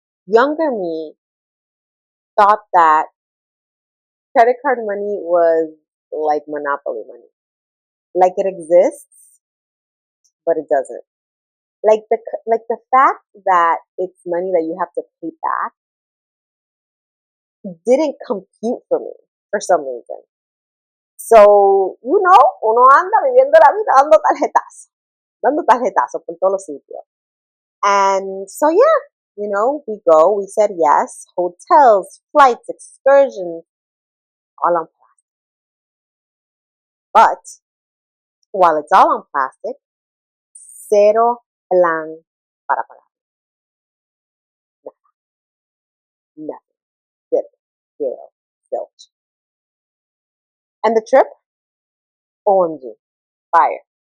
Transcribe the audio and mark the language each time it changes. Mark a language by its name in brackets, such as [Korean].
[English] Younger me thought that credit card money was like monopoly money. Like, it exists, but it doesn't. Like the fact that it's money that you have to pay back didn't compute for me for some reason. [Spanish] So, uno anda viviendo la vida dando tarjetazo por todos los sitios. [English] And so, yeah, we go, we said yes, hotels, flights, excursions, all on plastic. But while it's all on plastic, [Spanish] cero plan para pagar. [English] Nothing. Zip. Zero. Zilch. And the trip? OMG. Fire.